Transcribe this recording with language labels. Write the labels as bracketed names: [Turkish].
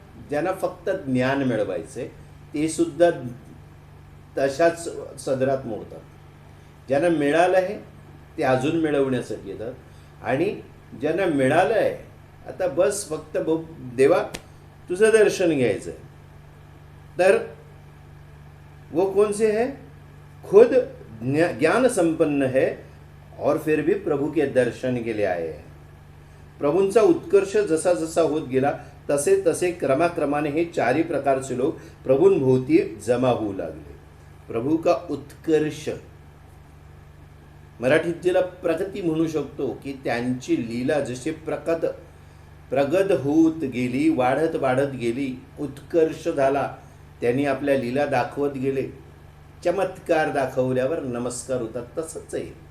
[Marathi] ज्यांना फक्त ज्ञान मिळवायचे ते सुद्धा तशाच सदरात मोडतात. ज्यांना मिळालं आहे ते अजून मिळवण्यासाठी येतात, आणि ज्यांना मिळालं आहे आता बस फक्त देवा तुझं दर्शन घ्यायचं आहे, तर [Hindi] वो कौन से है? खुद ज्ञान संपन्न है और फिर भी प्रभु के दर्शन के लिए आए हैं. [Marathi] प्रभूंचा उत्कर्ष जसा जसा होत गेला तसे तसे क्रमाक्रमाने हे 4 प्रकारचे लोक प्रभूंभोवती जमा होऊ लागले. प्रभू का उत्कर्ष, मराठीत जिला प्रगती म्हणू शकतो, की त्यांची लीला जशी प्रगत होत गेली, वाढत वाढत गेली, उत्कर्ष झाला, त्यांनी आपल्या लीला दाखवत गेले, चमत्कार दाखवल्यावर नमस्कार होतात. तसंच आहे.